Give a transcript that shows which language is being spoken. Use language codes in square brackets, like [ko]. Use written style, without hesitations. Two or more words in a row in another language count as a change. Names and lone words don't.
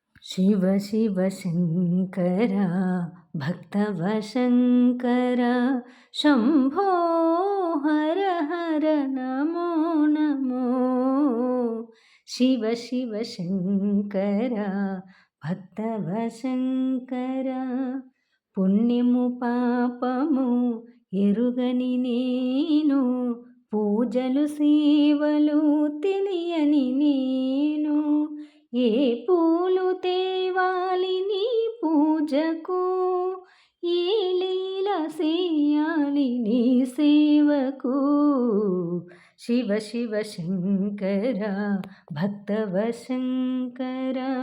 [sa] शिव शिव शङ्कर भक्तवशङ्कर शम्भो हर हर नमो नमो। [te] शिव शिव शङ्कर भक्तवशङ्कर పుణ్యము పాపము ఎరుగని నేను పూజలు సేవలు తెలియని నేను ఏ పూలు తేవాలి నీ పూజకు ఏ లీల చేయాలి నీ సేవకు శివ శివ శంకర భక్తవ శంకర